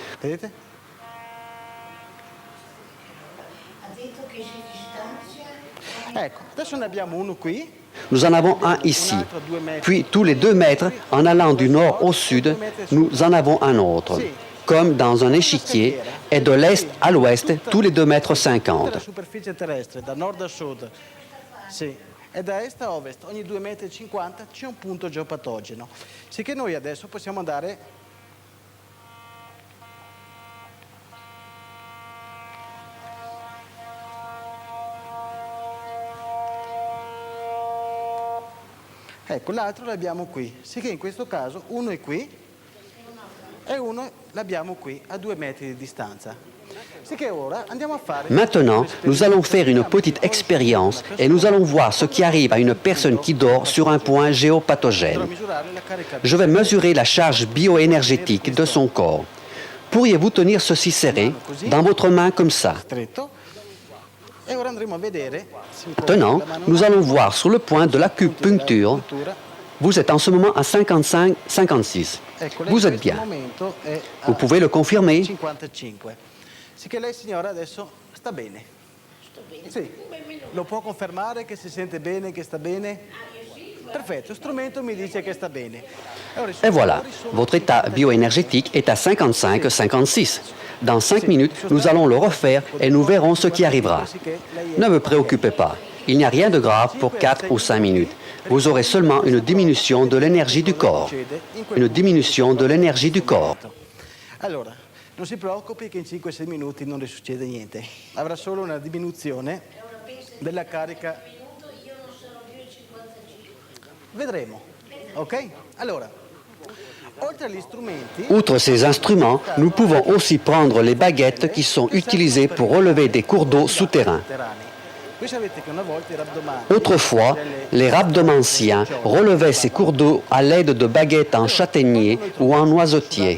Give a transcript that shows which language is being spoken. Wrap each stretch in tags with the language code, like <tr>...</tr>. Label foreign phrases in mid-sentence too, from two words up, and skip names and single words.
<fr>Nous en avons un ici. Puis, tous les 2 mètres, en allant du nord au sud, nous en avons un autre. Comme dans un échiquier, et de l'est à l'ouest, tous les 2,50 m.</fr> <it>e da est a ovest, ogni 2,50 m c'è un punto geopatogeno. Sicché noi adesso possiamo andare ecco, l'altro l'abbiamo qui, sicché in questo caso uno è qui e uno l'abbiamo qui a 2 metri di distanza. Sicché ora andiamo a fare...</it> <fr>Maintenant, nous allons faire une petite expérience et nous allons voir ce qui arrive à une personne qui dort sur un point géopathogène. Je vais mesurer la charge bioénergétique de son corps. Pourriez-vous tenir ceci serré dans votre main comme ça? Maintenant, nous allons voir sur le point de l'acupuncture. Vous êtes en ce moment à 55-56. Vous êtes bien. Vous pouvez le confirmer? 55.</fr> <it>Sicché lei signora adesso sta bene. Sì. Lo può confermare che si sente bene, che sta bene? Perfetto, lo strumento mi dice che sta bene.</it> <fr>Et voilà, votre état bioénergétique est à 55-56. Dans 5 minutes, nous allons le refaire et nous verrons ce qui arrivera. Ne vous préoccupez pas, il n'y a rien de grave pour 4 ou 5 minutes. Vous aurez seulement une diminution de l'énergie du corps. Une diminution de l'énergie du corps.</fr> <it>Allora, non si preoccupi che in 5-6 minuti non le succede niente. Avrà solo una diminuzione della carica. Vedremo, ok? Allora, oltre agli strumenti...</it> <fr>Outre ces instruments, nous pouvons aussi prendre les baguettes qui sont utilisées pour relever des cours d'eau souterrains. Autrefois, les rhabdomanciens relevaient ces cours d'eau à l'aide de baguettes en châtaignier ou en noisetier.</fr>